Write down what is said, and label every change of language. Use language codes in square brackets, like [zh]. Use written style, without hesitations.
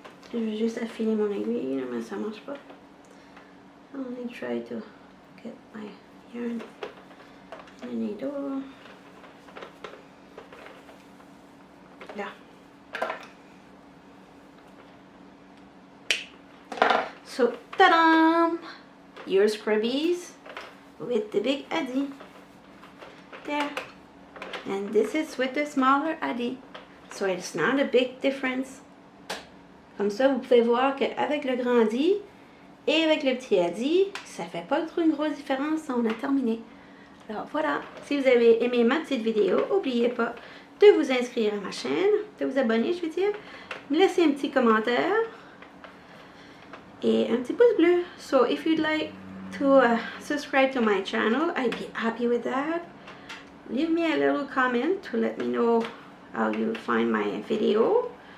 [fr] Je vais juste affiler mon aiguille, mais ça marche pas. [en] Only try to get my yarn in the needle. [fr] Là. [en] So, ta-da! your Scrubby'S with the big Addy. There. And this is with the smaller Addy. So it's not a big difference. [fr] Comme ça, vous pouvez voir qu'avec le grand Addy et avec le petit Addy, ça fait pas trop une grosse différence. On a terminé. Alors voilà. Si vous avez aimé ma petite vidéo, n'oubliez pas de vous inscrire à ma chaîne, de vous abonner, je veux dire. Me laisser un petit commentaire. Et un petit pouce bleu. [en] So if you'd like to subscribe to my channel, I'd be happy with that. Leave me a little comment to let me know how you find my video.